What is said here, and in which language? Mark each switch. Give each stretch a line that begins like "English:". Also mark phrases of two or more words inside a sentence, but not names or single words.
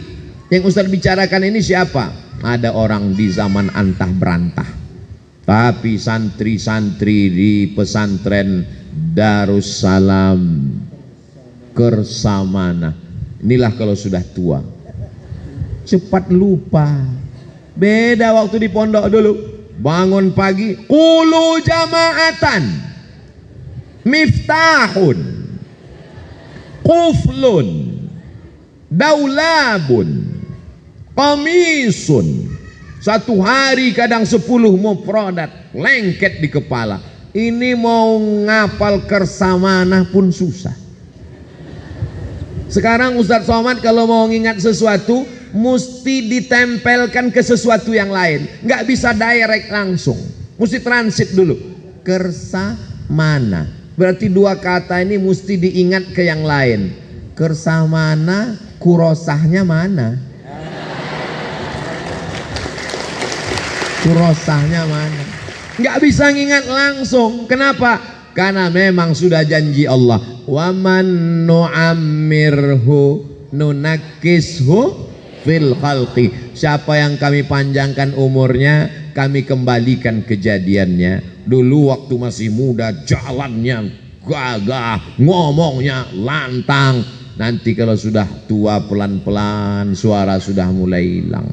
Indonesian: Yang Ustaz bicarakan ini siapa? Ada orang di zaman antah berantah, tapi santri-santri di pesantren Darussalam Kersamana, inilah kalau sudah tua cepat lupa. Beda waktu di pondok dulu, bangun pagi,
Arabic: قل جماعة، مفتاح، قفل، دولاب، قميص.
Indonesian: Satu hari kadang 10 mufradat lengket di kepala. Ini mau ngapal Kersamanah pun susah. Sekarang Ustadz Somad kalau mau ngingat sesuatu mesti ditempelkan ke sesuatu yang lain, nggak bisa direct langsung, mesti transit dulu. Kersamana berarti 2 kata ini mesti diingat ke yang lain. Kersamana, kurosahnya mana? Kurosahnya mana? Nggak bisa ngingat langsung. Kenapa? Karena memang sudah janji Allah,
Arabic: ومن نعمره ننكسه في الخلق.
Indonesian: Siapa yang kami panjangkan umurnya, kami kembalikan kejadiannya. Dulu waktu masih muda jalannya gagah, ngomongnya lantang. Nanti kalau sudah tua pelan-pelan suara sudah mulai hilang.